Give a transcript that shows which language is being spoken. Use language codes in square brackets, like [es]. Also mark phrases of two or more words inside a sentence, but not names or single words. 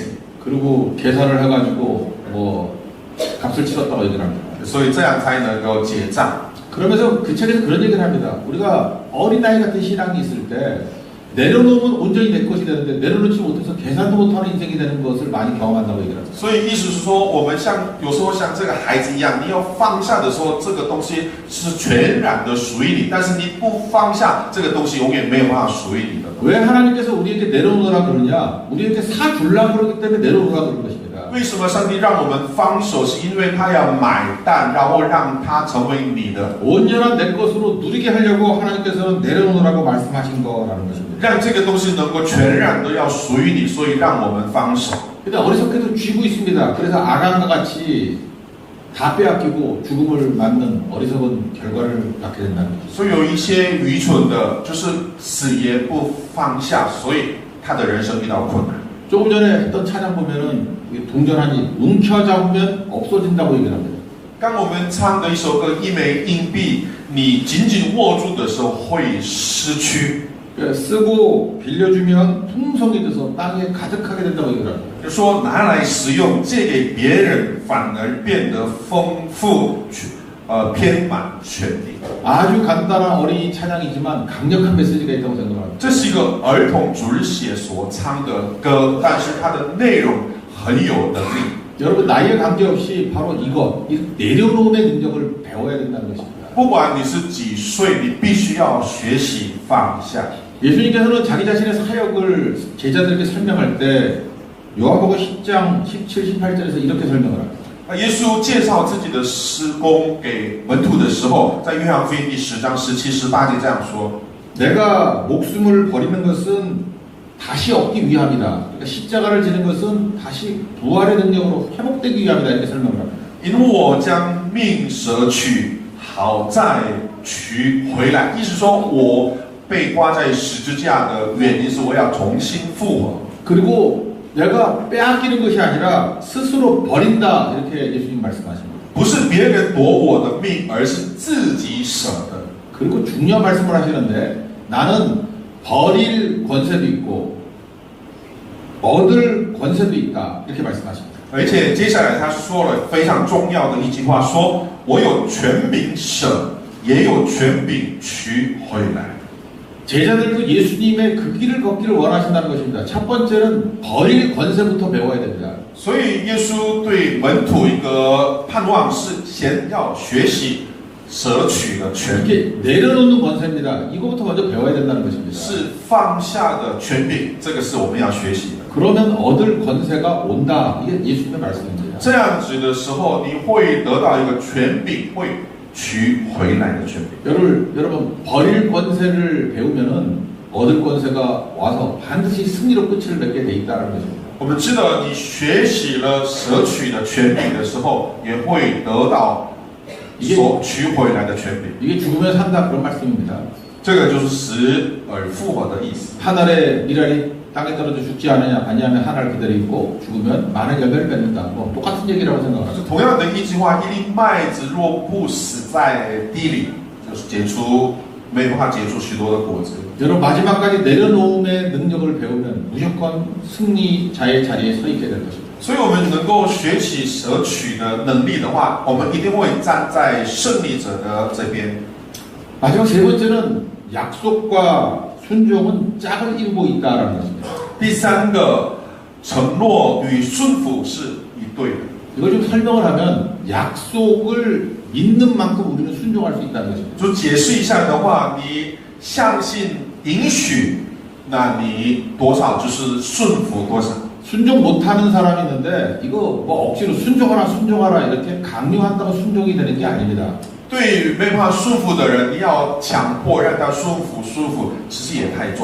[ko] 그리고 계산을 해가지고 뭐 값을 치렀다고 얘기를 합니다. [zh] 所以这样才能够结账。 [ko] 그러면서 그 책에서 그런 얘기를 합니다. 우리가 어린아이 같은 신앙이 있을 때 내려놓으면 온전히 내 것이 되는데 내려놓지 못해서 계산도 못하는 인생이 되는 것을 많이 경험한다고 얘기를 합니다. [zh] 所以意思是说，我们有时候像这个孩子一样，你要放下的时候，这个东西是全然的属于你，但是你不放下，这个东西永远没有办法属于你的。 [ko] 왜 하나님께서 우리에게 내려놓으라 그러냐? 우리에게 사주려고 그러기 때문에 내려놓으라 그런 것입니다. [zh] 为什么上帝让我们放手？是因为他要买单，然后让它成为你的， [ko] 온전한 내 것으로 누리게 하려고 하나님께서는 내려놓으라고 말씀하신 거라는 것입니다. [zh] 让这个东西能够全然的要属于你，所以让我们放手。 [ko] 근데 어리석게도 쥐고 있습니다. 그래서 아간과 같이 다 빼앗기고 죽음을 맞는 어리석은 결과를 낳게 된다는 거죠. [zh] 所以有一些愚蠢的，就是死也不放下，所以他的人生遇到困难。 [ko] 조금 전에 했던 찬양 보면은 동전하니 움켜잡으면 없어진다고 얘기를 합니다. [zh] 刚我们唱的一首歌，一枚硬币，你紧紧握住的时候会失去。 [ko] 쓰고 빌려주면 풍성이 돼서 땅에 가득하게 된다고 얘기를 합니다. [zh] 就说拿来使用，借给别人反而变得丰富，遍满全地。 [ko] 아주 간단한 어린이 찬양이지만 강력한 메시지가 있다고 생각합니다. [zh] 这是一个儿童主日学所唱的歌，但是它的内容很有能力。 [ko] 여러분 나이에 관계없이 바로 이 내려놓음의 능력을 배워야 된다는 것입니다. [zh] 不管你是几岁，你必须要学习放下。 [ko] 예수님께서는 자기 자신의 사역을 제자들에게 설명할 때 요한복음 10장 17, 18절에서 이렇게 설명을 합니다. [zh] 耶稣介绍自己的施工给门徒的时候，在约翰福音第10章17、18节这样说： [ko] 내가 목숨을 버리는 것은 다시 얻기 위함이다. 그러니까 십자가를 지는 것은 다시 부활의 능력으로 회복되기 위함이다. 이렇게 설명을 합니다. [zh] 因我将命舍去，好再取回来。意思说，我被挂在十字架的原因是我要重新复活。 [ko] 그리고 내가 빼앗기는 것이 아니라 스스로 버린다. 이렇게 예수님 말씀하십니다. [zh] 不是别人夺我的命，而是自己舍的。 [ko] 그리고 중요한 말씀을 하시는데 나는 버릴 권세도 있고 얻을 권세도 있다. 이렇게 말씀하십니다. [zh] 而且接下来他说了非常重要的一句话，说我有权柄舍，也有权柄取回来。 [ko] 제자들도 예수님의 그 길을 걷기를 원하신다는 것입니다. 첫 번째는 버릴 권세부터 배워야 됩니다. [zh] 所以耶稣对门徒一个盼望是先要学习舍取的权柄， [ko] 이게 내려놓는 권세입니다. 이거부터 먼저 배워야 된다는 것입니다. [zh] 是放下的权柄，这个是我们要学习的。 [ko] 그러면 얻을 권세가 온다. 이게 예수님의 말씀입니다. [zh] 这样子的时候，你会得到一个权柄，会取回来的权柄。 [ko] 여러분 버릴 권세를 배우면은 얻을 권세가 와서 반드시 승리로 끝을 맺게 돼 있다는 것입니다. [zh] 我们知道，你学习了舍取的权柄的时候，也会得到所取回来的权柄。 [ko] 이게 죽으면 산다 그런 말씀입니다. [zh] 这个就是死而复活的意思。 [ko] 한 알의 밀알이 땅에 떨어져 죽지 않느냐 아니하면 한 알 그대로 있고 죽으면 많은 열매를 맺는다. 뭐 똑같은 얘기라고 [zh] 是 [ko] 생각합니다. [zh] 同样的一句话，一粒麦子若不死在地里，就是没有办法结出许多的果子。 [ko] 여러분 마지막까지 내려놓음의 능력을 배우면 무조건 승리자의 자리에 서 있게 될 것입니다. [zh] 所以，我们能够学习舍取的能力的话，我们一定会站在胜利者的这边。 [ko] 마지막 세 번째는 약속과 순종은 짝을 이루고 있다라는 것입니다. [zh] 第三个，承诺与顺服是一对的。 [ko] 이걸 좀 설명을 하면 약속을 믿는 만큼 우리는 순종할 수 있다는 것입니다. [zh] 就解释一下的话，你相信允许，那你多少就是顺服多少。 [ko] 순종 못하는 사람이 있는데 이거 뭐 억지로 순종하라 이렇게 강요한다고 순종이 되는 게 아닙니다. [zh] 对于没办法顺服的人，你要强迫让他顺服，其实也太重。